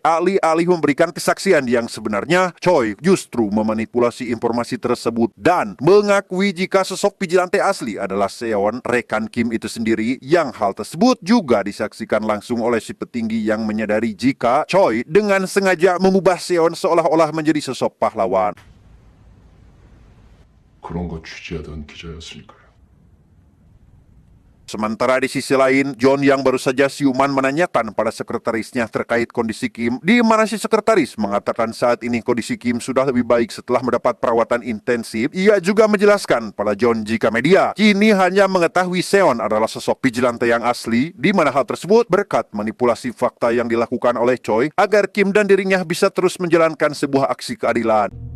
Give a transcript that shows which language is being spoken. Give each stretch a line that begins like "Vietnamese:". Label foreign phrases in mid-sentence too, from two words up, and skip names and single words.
Indonesian: Alih-alih memberikan kesaksian yang sebenarnya, Choi justru memanipulasi informasi tersebut dan mengakui jika sosok vigilante asli adalah Seon, rekan Kim itu sendiri, yang hal tersebut juga disaksikan langsung oleh si petinggi yang menyadari jika Choi dengan sengaja mengubah Seon seolah-olah menjadi sosok pahlawan.
Korean: 그런 거 취재하던 기자였으니까요.
Indonesian: Sementara di sisi lain, John yang baru saja siuman menanyakan pada sekretarisnya terkait kondisi Kim, di mana si sekretaris mengatakan saat ini kondisi Kim sudah lebih baik setelah mendapat perawatan intensif. Ia juga menjelaskan pada John jika media kini hanya mengetahui Seon adalah sosok vigilante yang asli, di mana hal tersebut berkat manipulasi fakta yang dilakukan oleh Choi agar Kim dan dirinya bisa terus menjalankan sebuah aksi keadilan.